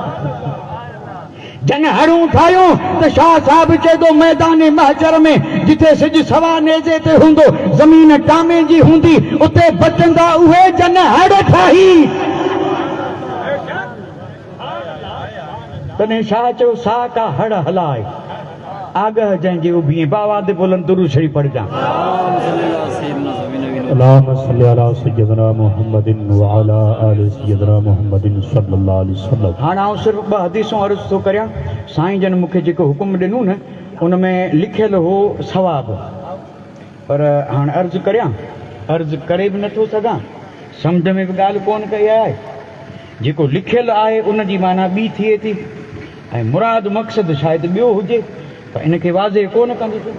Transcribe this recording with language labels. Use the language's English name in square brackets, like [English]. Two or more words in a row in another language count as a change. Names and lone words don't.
[Sindhi] जन हड़ूं ठाहियूं त शाह साहब चए थो मैदान महशर में जिथे सिज सवा नेज़े ते हूंदो, ज़मीन टामे जी हूंदी, उते बचंदा उहे जन हड़ ठाही। तॾहिं शाह चयो सा का हड़ हलाए आगह जंहिंजे उभिए। बाबा दे बोलन दुरूद शरीफ पढ़ जा। [Arabic] اللهم صل على سيدنا محمد وعلى آل سيدنا محمد صلى الله عليه وسلم. [Sindhi] हाणे आउं सिर्फ़ु ॿ हदीसूं अर्ज़ु थो करियां। साईं जन मूंखे जेको हुकुम ॾिनो न उन में लिखियलु हो सवाबु, पर हाणे अर्ज़ु करियां, अर्ज़ु करे बि नथो सघां, सम्झ में बि ॻाल्हि कोन कई आहे। जेको लिखियलु आहे उन जी माना ॿी थिए थी, ऐं मुराद मक़सदु शायदि ॿियो हुजे, पर इनखे वाज़े कोन कंदुसि।